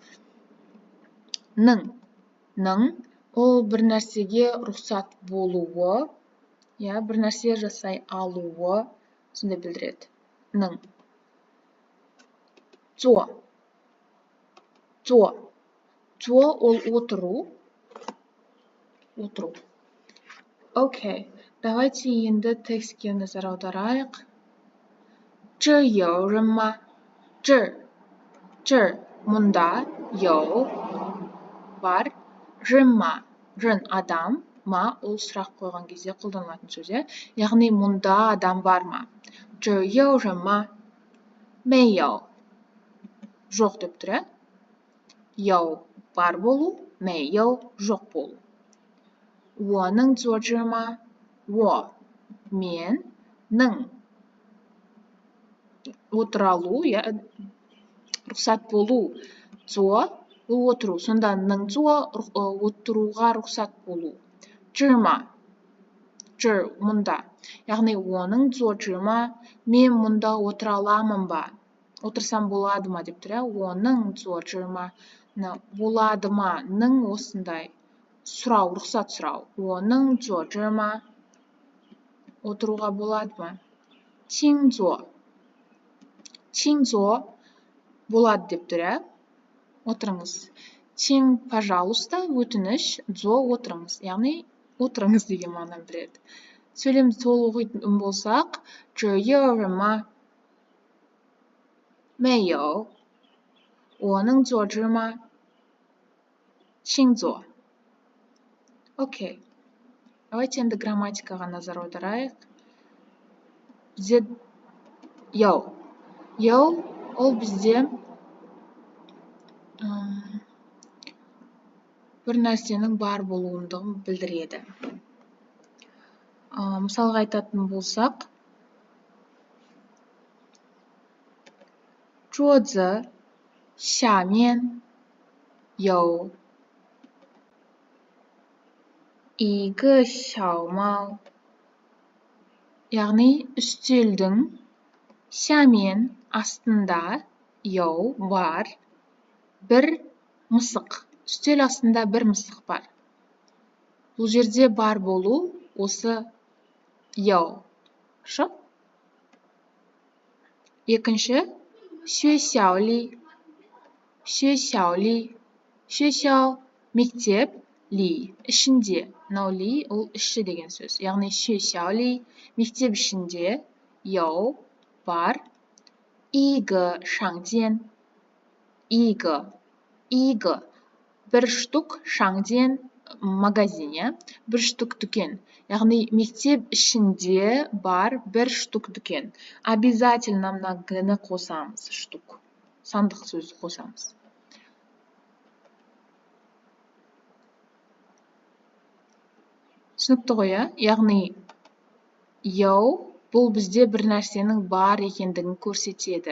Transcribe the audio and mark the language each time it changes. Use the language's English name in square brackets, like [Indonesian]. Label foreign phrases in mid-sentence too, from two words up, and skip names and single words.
[Kazakh] 能 ол бір нәрсеге рұқсат болуы, бір нәрсе жасай алуы, сонда білдіреді. 能 做 ол отыру. Окей, давайте енді текстке назар аударайық. [Chinese] 这有人吗？ [Kazakh] 这 мұнда 有 бар, [Chinese] 人吗 [Kazakh] адам, ма ол сұрақ қойған кезде қолданылатын сөз. Яғни мұнда адам бар ма? [Chinese] 这有人吗？ [Kazakh] 没有 жоқ деп тұр. 有 бар болу, 没有 жоқ болу. [Chinese] 我能坐这吗？ [Kazakh] 我 мен 能 отыра алу, рұқсат болу. 坐 бұл отыру. Сонда [Chinese] 能坐 [Kazakh] отыруға рұқсат болу. [Chinese] 这吗 [Kazakh] мұнда. Яғни [Chinese] 我能坐这吗? [Kazakh] Мен мұнда отыра аламын ба? Отырсам болады ма деп тұр. [Chinese] 我能坐这吗? Болады ма? [Kazakh] 能осындай. Сұрау, рұқсат сұрау. [Chinese] 我能坐这吗? [Kazakh] Отыруға болады ма? [Chinese] 请坐 [Kazakh] болады деп тұр. Отырыңыз. 请, пожалуйста, өтініш, дзо отырыңыз. Яғни отырыңыз деген мағынаны білдіреді. Сөйлемді толық оқитын болсақ, [Chinese] 这有人吗？没有。我能坐这吗？请坐。Окей. [Kazakh] Давайте енді грамматикаға назар аударайық. Бізде yo ол бізде бір нәрсенің бар болуындығын білдіреді. Мысалға айтатын болсақ, [Chinese] 桌子下面有一个小猫. [Kazakh] Яғни үстелдің шамен астында бар бір мысық. Үстел астында бір мысық бар. Бұл жерде бар болу осы яу. Хорошо? Екінші, [Chinese] 学校里. 学校里. [Kazakh] 学校 мектеп, ли ішінде. Мынау ли ол іші деген сөз. Яғни [Chinese] 学校里 [Kazakh] мектеп ішінде бар [Chinese] 一个商店. [Kazakh] 一个 бір штук 商店 магазин, бір штук дүкен. Яғни мектеп ішінде бар бір штук дүкен. Обязательно мына г-ні қосамыз, штук. Сандық сөзді қосамыз. Түсінікті ғой, яғни бұл бізде бір нәрсенің бар екендігін көрсетеді.